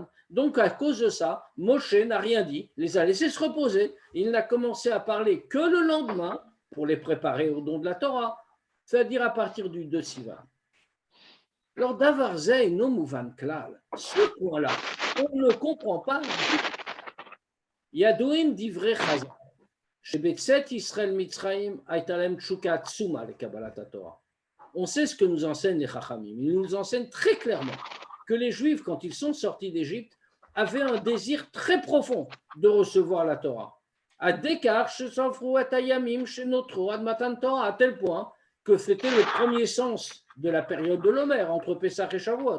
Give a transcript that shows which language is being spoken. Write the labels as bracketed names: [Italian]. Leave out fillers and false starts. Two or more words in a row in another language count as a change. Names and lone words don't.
[French] Donc à cause de ça, Moshe n'a rien dit, les a laissés se reposer. Il n'a commencé à parler que le lendemain pour les préparer au don de la Torah, c'est-à-dire à partir du 2 Sivan. Alors [Hebrew] דבר זה אינו מובן כלל, [French] ce point-là, on ne comprend pas. [Hebrew] ידועים דברי חז"ל. [French] On sait ce que nous enseignent les Chachamim. Ils nous enseignent très clairement que les Juifs, quand ils sont sortis d'Égypte, avaient un désir très profond de recevoir la Torah. À tel point que c'était le premier sens de la période de l'Omer, entre Pessah et Shavuot.